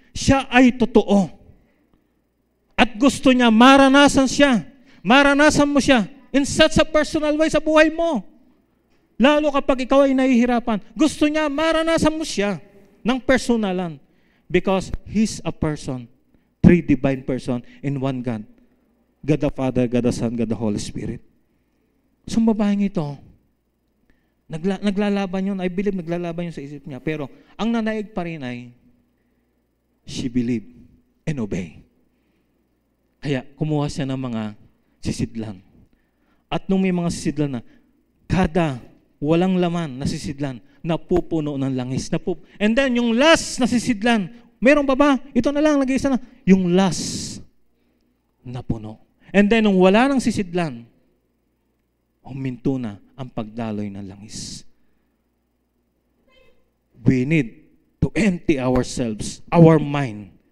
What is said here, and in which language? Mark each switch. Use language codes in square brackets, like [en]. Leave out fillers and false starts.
[tl] Siya ay totoo. At gusto niya, maranasan siya. Maranasan mo siya [en] in such a personal way [tl] sa buhay mo. Lalo kapag ikaw ay nahihirapan. Gusto niya, maranasan mo siya ng personalan. [en] Because He's a person. 3 divine person in one God. God the Father, God the Son, God the Holy Spirit. [tl] So babaeng ito, naglalaban yun. [en] I believe [tl] naglalaban yun sa isip niya. Pero ang nanaig pa rin ay, [en] she believed and obey. [tl] Kaya kumuha siya ng mga sisidlan. At nung may mga sisidlan na, kada walang laman na sisidlan, napupuno ng langis. And then yung last na sisidlan, meron pa ba? Ito na lang, nag-iisa na. Yung last, napuno. And then nung wala nang sisidlan, huminto na ang pagdaloy ng langis. [en] We need to empty ourselves, our mind,